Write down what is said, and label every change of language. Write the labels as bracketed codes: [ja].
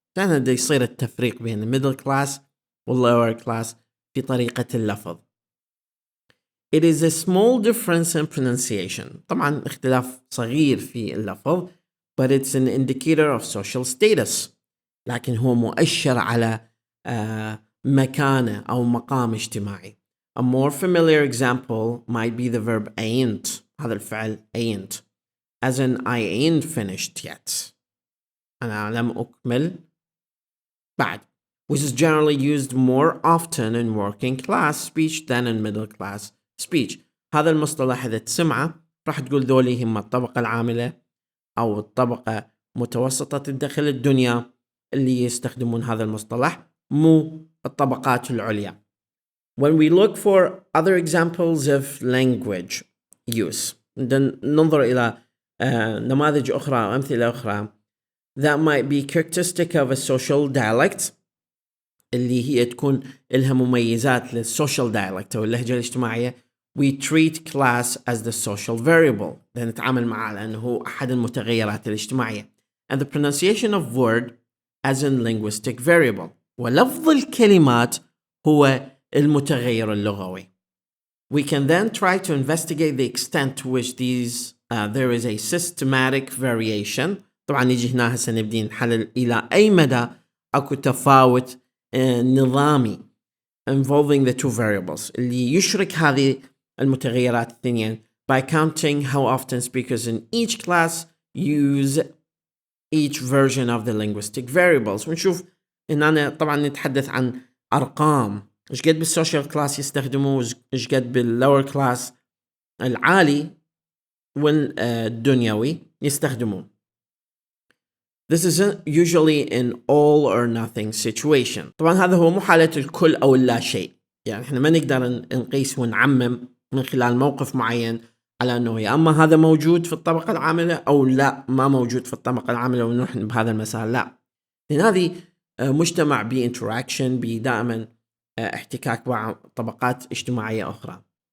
[ar] هنا دا يصير التفريق بين middle class lower class في طريقة اللفظ. [en] It is a small difference in pronunciation. [ar] طبعا اختلاف صغير في اللفظ [en] but it's an indicator of social status. [ar] لكن هو مؤشر على مكانة أو مقام اجتماعي. [en] A more familiar example might be the verb ain't. [ar] هذا الفعل [en] ain't as in I ain't finished yet. [ar] أنا لم أكمل بعد. [en] Which is generally used more often in working class speech than in middle class speech. [ar] هذا المصطلح إذا تسمعه راح تقول ذولي هم الطبقة العاملة أو الطبقة متوسطة الدخل الدنيا اللي يستخدمون هذا المصطلح، مو الطبقات العليا. [en] When we look for other examples of language use، [ar] ننظر إلى نماذج أخرى أو أمثلة أخرى [en] that might be characteristic of a social dialect، [ar] اللي هي تكون لها مميزات للسوشيال dialect أو اللهجة الاجتماعية. [en] We treat class as the social variable، [ar] نتعامل معه لأنه هو أحد المتغيرات الاجتماعية. [en] And the pronunciation of word as in linguistic variable، [ar] ولفظ الكلمات هو المتغير اللغوي. [en] We can then try to investigate the extent to which there is a systematic variation. [ar] طبعا نيجي هنا هسه نبدي نحلل إلى أي مدى أكو تفاوت نظامي [en] involving the two variables [ar] اللي يشرك هذه المتغيرات الاثنين [en] by counting how often speakers in each class use each version of the linguistic variables. [ar] ونشوف إننا طبعا نتحدث عن أرقام، إيش قد بالسوشيال كلاس يستخدموه، إيش قد باللور كلاس العالي والدنيوي يستخدموه. [en] This is usually in all or nothing situation. [ar] طبعا هذا هو مو حالة الكل أو اللا شيء، يعني إحنا ما نقدر نقيس ونعمم من خلال موقف معين على أنه يا أما هذا موجود في الطبقة العاملة أو لا ما موجود في الطبقة العاملة ونروح بهذا المسار، لا، لأن هذه مجتمع بإنتراكشن بدائما احتكاك مع طبقات اجتماعية أخرى.